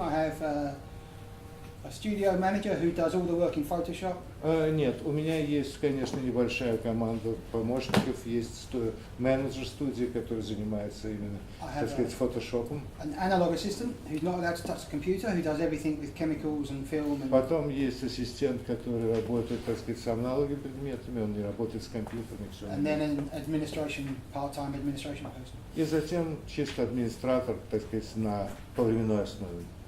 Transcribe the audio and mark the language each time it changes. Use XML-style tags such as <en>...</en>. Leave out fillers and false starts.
<en>I have a studio manager who does all the work in Photoshop.</en> <ru>Нет, у меня есть, конечно, небольшая команда помощников, есть менеджер студии, который занимается именно, так сказать, фотошопом.</ru> <en>An analog assistant who's not allowed to touch the computer, who does everything with chemicals and film. And</en> <ru>Потом есть ассистент, который работает, так сказать, с аналоговыми предметами, он не работает с компьютерами. Все.</ru> <en>and then an administration, part-time administration person.</en> <ru>И затем чисто администратор, так сказать, на повременной основе.</ru>